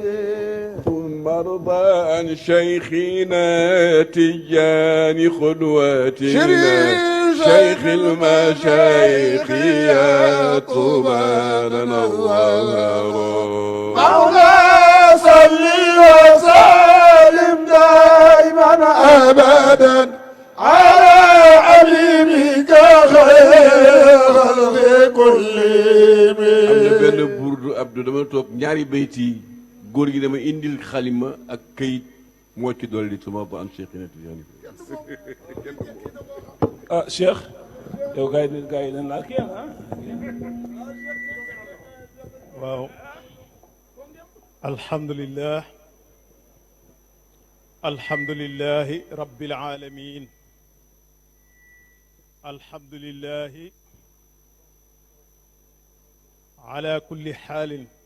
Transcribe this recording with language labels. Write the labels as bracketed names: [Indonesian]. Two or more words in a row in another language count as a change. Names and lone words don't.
[Arabic] ثم ارضى عن شيخنا تجاني قدوتنا شيخ المشايخ يا طوبى لنا الله مولاي صل وسلم دائما ابدا على حبيبك خير الخلق كلهم. [Wolof] am na benn burdu Abdou dama toog ñaari bayti góor gi dama indil xalima ak këyit moo ci dolli suma ba am Cheikh Tidiane ah Cheikh yow gars yi dañ laa kii [Arabic] waaw الحمد لله الحمد لله رب العالمين الحمد لله على كل حال